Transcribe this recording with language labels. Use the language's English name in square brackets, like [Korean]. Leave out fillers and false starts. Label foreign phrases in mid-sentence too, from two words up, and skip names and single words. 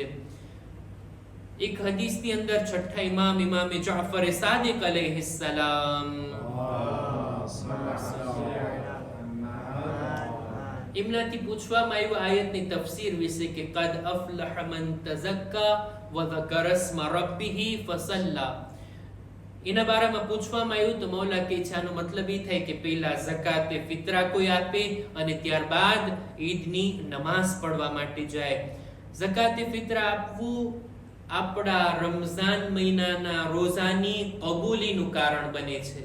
[Gujarati] એક હદીસની અંદર છઠ્ઠા ઇમામે જાફર સાદિક [Arabic] عليه السلام [Gujarati] એમનાથી પૂછવામાં આવ્યું આયતની તફસીર વિશે કે [Arabic] قد أفلح من تزكى و ذكر اسم ربه فصلى. [Gujarati] એના બારામાં પૂછવામાં આવ્યું તો મૌલા કહે છે આનો મતલબ એ થાય કે પહેલા ઝકાતે ફિતરા કોઈ આપે અને ત્યારબાદ ઈદની નમાઝ પડવા માટે જાય. ઝકાતે ફિતરા આપવું આપણા રમઝાન મહિનાના રોઝાની કબૂલીનું કારણ બને છે.